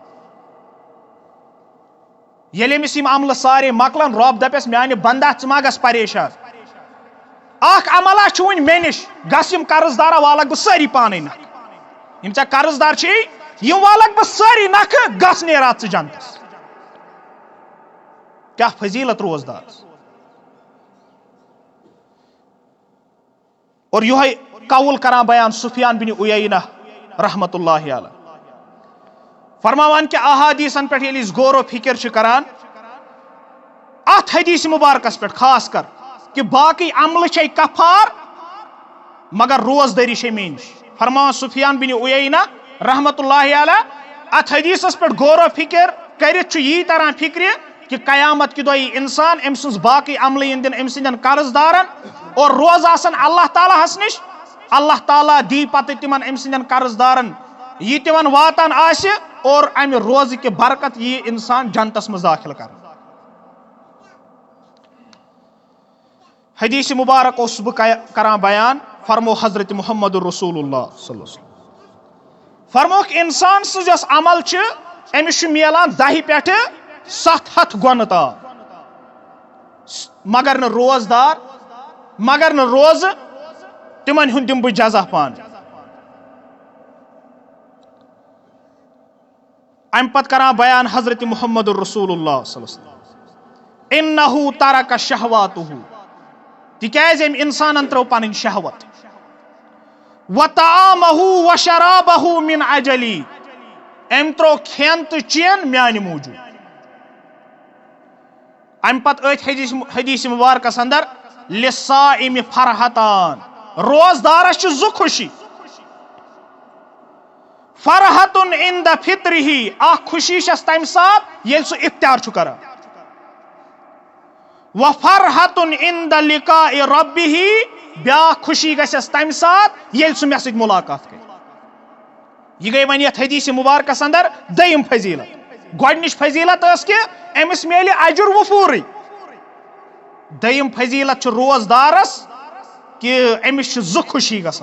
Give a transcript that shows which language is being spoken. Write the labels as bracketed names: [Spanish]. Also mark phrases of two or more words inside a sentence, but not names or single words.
[Kashmiri] ییٚلہِ أمِس یِم عملہٕ سارے مۄکلن، رۄب دپٮ۪س میانہِ بندا ژٕ ما گژھ پریشان، اکھ عملہ چھُ وُنہِ مےٚ نِش، گژھ یِم قرض دارا والکھ بہٕ سٲری پانے نکھٕ، یِم ژےٚ قرض دار چھِ یِم والکھ بہٕ سٲری نکھٕ، گژھ نیرا ژٕ جنتس. کیاہ فضیلت روزدارس. اور یہے قول کران بیان سفیان بن عیینہ [Arabic] رحمت اللہ علیہ، [Kashmiri] فرماوان کہ احادیثن پہ ییٚلہِ أسۍ غور و فکر چھِ کران، اتھ حدیث مبارکس پہ خاص کر کہ باقی عملہ چھے کفار مگر روزداری چھے مےٚ نِش. فرماوان سفیان بن عیینہ [Arabic] رحمت اللہ علیہ، [Kashmiri] ات حدیثس پہ غور و فکر کرتھ چھُ یی تران فکر کہ قیامت کہ دۄہ انسان أمۍ سٕنٛز باقی عملہٕ یِن دِنہٕ أمۍ سٕنٛدٮ۪ن قرض دارن، اور روز آسن اللہ تعالیٰ ہس نِش. اللہ تعالیٰ دی پتہٕ تِمن أمۍ سٕنٛدٮ۪ن قرض دارن یہِ تِمن واتان آسہِ، اور امہِ روزٕ کہِ برکت یی انسان جنتس منٛز داخل کرنہٕ. حدیث مبارک اوسُس بہٕ کران بیان، فرمو حضرت محمد رسول اللہ [Arabic] صلی اللہ علیہ وسلم، [Kashmiri] فرموکھ انسان سٕنٛز یۄس عمل چھِ أمِس چھُ میلان 10 پٮ۪ٹھٕ 700 گۄنہٕ تام، مگر نہٕ روزدار، مگر نہٕ روزٕ، تِمن ہُنٛد دِمہٕ بہٕ جزا پانہٕ. امہِ پتہٕ کران بیان حضرت محمد رسول اللہ [Arabic] صلی اللہ علیہ وسلم، انہو ترک شہواتہ، [Kashmiri] تِکیازِ أمۍ انسانن ترٲو پنٕنۍ شہوت، [Arabic] وطعامہ وشرابہ من اجلی، [Kashmiri] أمۍ ترٲو کھٮ۪ن تہٕ چٮ۪ن میانہِ موٗجوٗب. امہِ پتہٕ أتھۍ حدیث مبارکس اندر [Arabic] لِلصائم فرحتان، [Kashmiri] روزدارس چھِ 2 خوشی، [Arabic] فرحتن عند فطرہ، [Kashmiri] اکھ خوشی چھس تمہِ ساتہٕ ییٚلہِ سُہ افطار چھُ کران، [Arabic] وفرحتن عند لقاء ربہ، [Kashmiri] بیاکھ خوشی گژھٮ۪س تمہِ ساتہٕ ییٚلہِ سُہ مےٚ سۭتۍ ملاقات کرِ. یہ گئی وۄنۍ یتھ حدیث مبارکس اندر دوٚیِم فضیلت. گۄڈنِچ فضیلت ٲس کہ أمِس میلہِ اجر وفوٗرٕے. دوٚیِم فضیلت چھِ روزدارس کہ أمِس چھِ 2 خوشی گژھان.